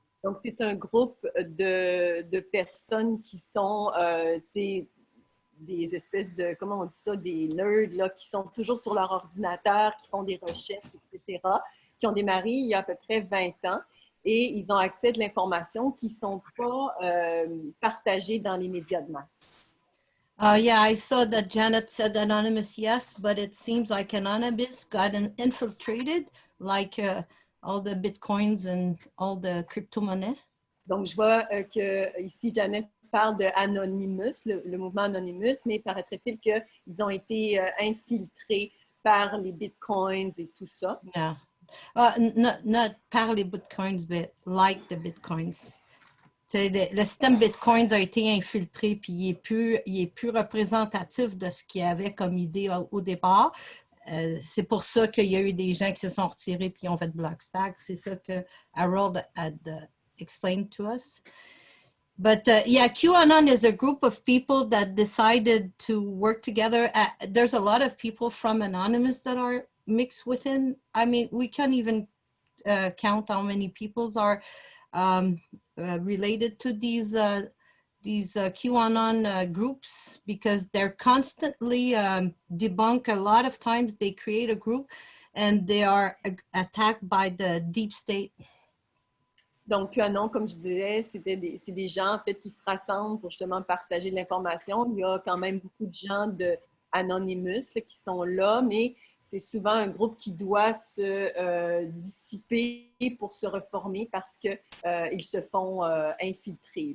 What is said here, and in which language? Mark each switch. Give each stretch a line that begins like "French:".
French: Donc, c'est un groupe de personnes qui sont, des espèces de, comment on dit ça, des nerds, là, qui sont toujours sur leur ordinateur, qui font des recherches, etc., qui ont démarré il y a à peu près 20 ans, et ils ont accès à de l'information qui ne sont pas partagées dans les médias de masse.
English: Yeah, I saw that Janet said anonymous, yes, but it seems like anonymous got infiltrated, like all the bitcoins and all the crypto-monnaies.
French: Donc, je vois que ici, Janet parle de Anonymous, le mouvement Anonymous, mais paraîtrait-il qu'ils ont été infiltrés par les bitcoins et tout ça.
English: Yeah, not
French: par les bitcoins,
English: but like the bitcoins.
French: Le système Bitcoin a été infiltré, puis il est plus représentatif de ce qu'il y avait comme idée au départ. C'est pour ça qu'il y a eu des gens qui se sont retirés puis ont fait Blockstack. C'est ça que
English: Harold had explained to us. But yeah, QAnon is a group of people that decided to work together. There's a lot of people from Anonymous that are mixed within. I mean, we can't even count how many peoples are related to these QAnon groups, because they're constantly debunk. A lot of times they create a group and they are attacked by the deep state.
French: Donc, QAnon, comme je disais, c'est des gens en fait qui se rassemblent pour justement partager de l'information. Il y a quand même beaucoup de gens de Anonymous là, qui sont là, mais c'est souvent un groupe qui doit se dissiper pour se reformer parce que ils se font infiltrer.